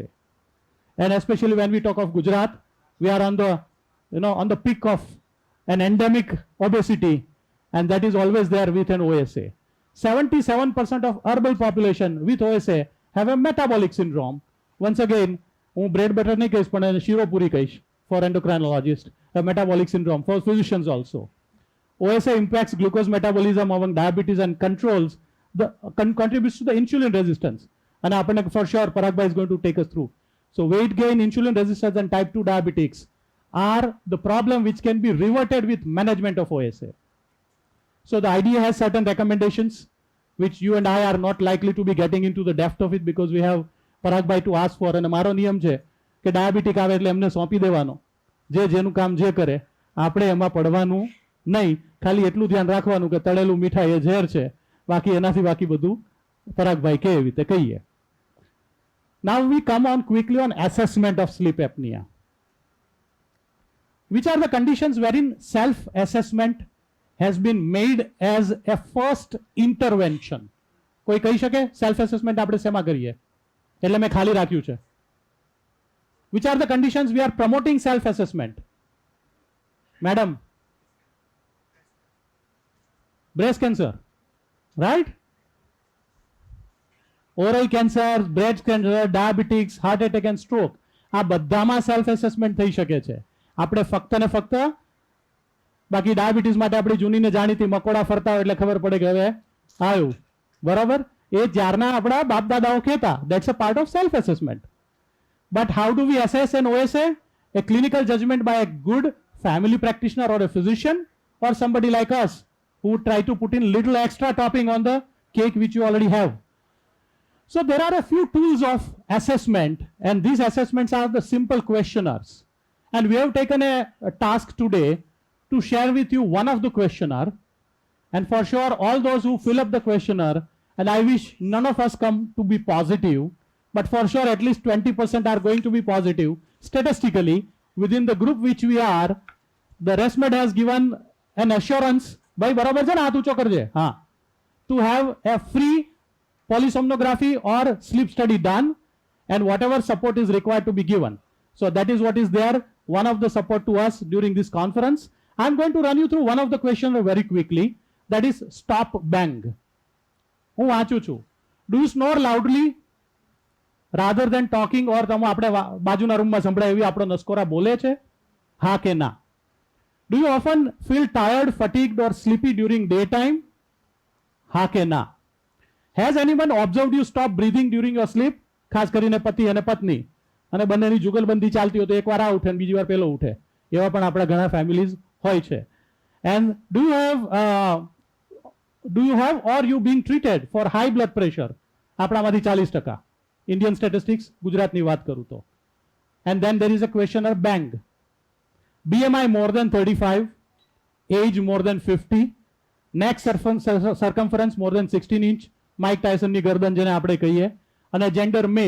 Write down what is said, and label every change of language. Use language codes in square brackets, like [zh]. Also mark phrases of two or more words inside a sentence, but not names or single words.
[en] And especially when we talk of Gujarat, we are on the, on the peak of an endemic obesity, and that is always there with an OSA. 77% of urban population with OSA have a metabolic syndrome. Once again, [gu] હું bread butter નહીં કહીશ પણ શીરોપુરી કહીશ [en] for endocrinologists, a metabolic syndrome for physicians also. OSA impacts glucose metabolism among diabetes and controls contributes to the insulin resistance. And આપણને for sure Parag is going to take us through. So weight gain, insulin resistance and type 2 diabetics are the problem which can be reverted with management of OSA. So the idea has certain recommendations which you and I are not likely to be getting into the depth of it because we have Parag to ask for. [gu] અને મારો નિયમ છે કે ડાયાબિટીક આવે એટલે એમને સોંપી દેવાનો, જે જેનું કામ જે કરે, આપણે એમાં પડવાનું નહીં. ખાલી એટલું ધ્યાન રાખવાનું કે તળેલું મીઠાઈ એ ઝેર છે, બાકી એનાથી બાકી બધું પરાગભાઈ કે એવી રીતે કહીએ. [en] Now we come on quickly on assessment of sleep apnea. Which are the conditions wherein self-assessment has been made as a first intervention? [gu] કોઈ કહી શકે [en] self-assessment [gu] આપણે શેમાં કરીએ? એટલે મેં ખાલી રાખ્યું છે. [en] Which are the conditions we are promoting self-assessment? Madam, breast cancer, right? Oral cancer, breast cancer, diabetics, heart attack and stroke. [gu] આ બધામાં [en] self assessment [gu] થઈ શકે છે. આપણે ફક્ત ને ફક્ત બાકી ડાયાબિટીસ માટે આપણી જૂનીને જાણીતી મકોડા ફરતા હોય એટલે ખબર પડે કે હવે આવ્યું, બરાબર? એ જ્યારના આપણા બાપ દાદાઓ કહેતા, [en] that's a part of self assessment. But how do we assess an OSA? A clinical judgment by a good family practitioner or a physician or somebody like us who try to put in little extra topping on the cake which you already have. So there are a few tools of assessment, and these assessments are the simple questionnaires. And we have taken a task today to share with you one of the questionnaire. And for sure, all those who fill up the questionnaire, and I wish none of us come to be positive, but for sure at least 20% are going to be positive. Statistically, within the group which we are, the ResMed has given an assurance, by [gu] barabar છે ને હાથ ઊંચો કરજે, હા, [en] to have a free polysomnography or sleep study done, and whatever support is required to be given. So that is what is there, one of the support to us during this conference. I'm going to run you through one of the questions very quickly, that is stop bang. [gu] હું વાંચું છું. [en] Do you snore loudly rather than talking, or [gu] તમે આપણે બાજુના રૂમમાં સંભળાય એવી આપણો નસકોરા બોલે છે? હા કે ના? [en] Do you often feel tired, fatigued or sleepy during daytime? [gu] હા કે ના? [en] Has anyone observed you stop breathing during your sleep? [gu] ખાસ કરીને પતિ અને પત્ની, અને બંનેની જુગલબંધી ચાલતી હોય તો એકવાર આ ઉઠે ને બીજી વાર પેલો ઉઠે, એવા પણ આપણા ઘણા ફેમિલીઝ હોય છે. [en] And do you have or you being treated for high blood pressure? [gu] આપણામાંથી [en] 40%. Indian statistics, [gu] ગુજરાતની વાત કરું તો. [en] And then there is a questionnaire bang. BMI more than 35, age more than 50, neck circumference more than 16 inch, [gu] માઇક ટાયસનની ગરદન જેને આપણે કહીએ, અને [en] gender male.